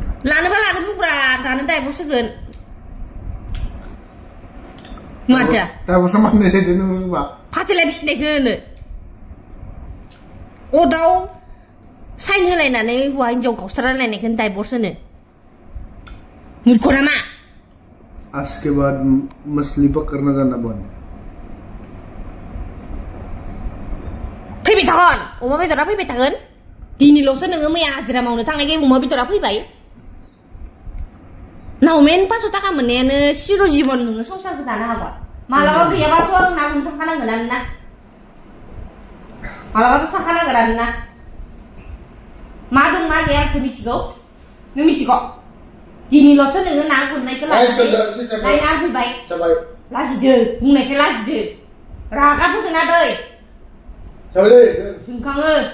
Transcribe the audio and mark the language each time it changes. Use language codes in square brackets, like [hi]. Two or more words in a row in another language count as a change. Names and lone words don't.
[brx] लानोबा लानो बुंब्रा दानो दाइभर्स होगोन माथो दाइभर्स मानो होदो नोंबा फाथैलाय बिसिनायखौ होनो कदाव साइन होलायनानै हौवा हिनजाव गावस्रालायनायखौ दाइभर्स होनो मूर्ख नामा [hi] आज के बाद मछली पकड़ना जाना बंद [brx] फैबाय थागोन अमा बेदरा फैबाय थागोन दिनैल'सो नोङो मैया हाजिरा मावनो थांनायखाय अमा बेदरा फैबाय नावमेन 500 थाखा मोननायानो सिर' जिबन नोङो संसारखौ जानो हागोन मालाबा गैयाबाथ' आं ना गुरनो थांखानांगोन आरोना मालाबाथ' थांखानांगोन आरोना मा दं मा गैया आंसो मिथिगौ नों मिथिगौ दिनैल'सो नोङो ना गुरनायखौ लायना फैबाय लाजिदो बुंनायखाय लाजिदो रागा फोजोंना दै जोंखाङो